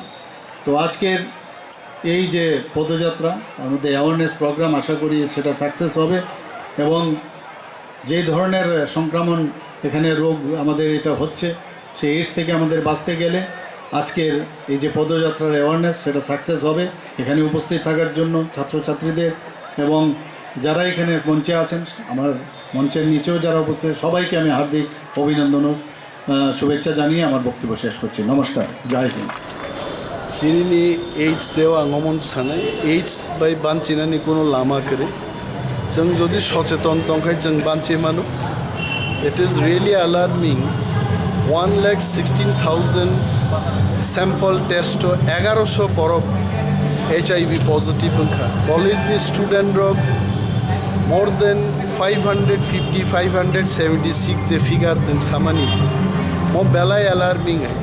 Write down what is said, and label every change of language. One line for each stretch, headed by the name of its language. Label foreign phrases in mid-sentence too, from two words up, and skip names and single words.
Bangla: তো আজকের এই যে পদযাত্রা আমাদের
English: awareness program,
Bangla: আশা করি সেটা সাকসেস হবে এবং যে ধরনের সংক্রমণ এখানে রোগ আমাদের এটা হচ্ছে সেই এইডস থেকে আমাদের বাঁচতে গেলে আজকের এই যে পদযাত্রার অ্যাওয়ারনেস সেটা সাকসেস হবে। এখানে উপস্থিত থাকার জন্য ছাত্রছাত্রীদের এবং যারা এখানে মঞ্চে আছেন, আমার মঞ্চের নিচেও যারা উপস্থিত, সবাইকে আমি হার্দিক অভিনন্দন ও শুভেচ্ছা জানিয়ে আমার বক্তব্য শেষ করছি। নমস্কার, জয় হিন্দ।
Kok Borok: दिनैनि एड्स देवा आंगमन सानाय एड्स बाय बानचिनानि कोनो लामा करे जों जदि सचेतन दंखाय जों बानचे मानो।
English: it is really alarming
Kok Borok: 1,16,000
English: sample test
Kok Borok: 1100 बरफ
English: HIV positive
Kok Borok: अंखा कॉलेजनि स्टूडेंट रक
English: more than
Kok Borok: 550-576 जे फिगार दों सामानि मो बेलाय अलार्मिंग है।